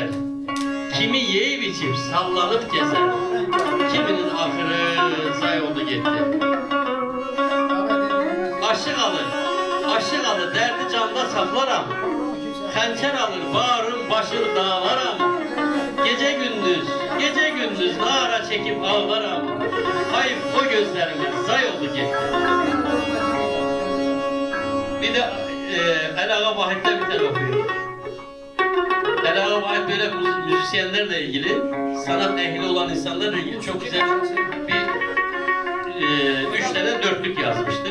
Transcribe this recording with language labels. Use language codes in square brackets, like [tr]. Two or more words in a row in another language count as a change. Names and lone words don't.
[az] Kimi yeyib içib sallanıb gəzər. Kiminin axırı zay oldu getdi. Aşıq alır, dərdi canda saxlaram. Xəncər alır, bağırım, başır dağlaram. [tr] Gece gündüz nara çekip ağlaram. Hayıf o gözlerimin zay oldu getdi. Bir de Əli-Ağa Vahid'den bir tane okuyor. Əli-Ağa Vahid böyle müzisyenlerle ilgili, sanat ehli olan insanlarla ilgili çok güzel bir 3 tane 4'lük yazmıştır.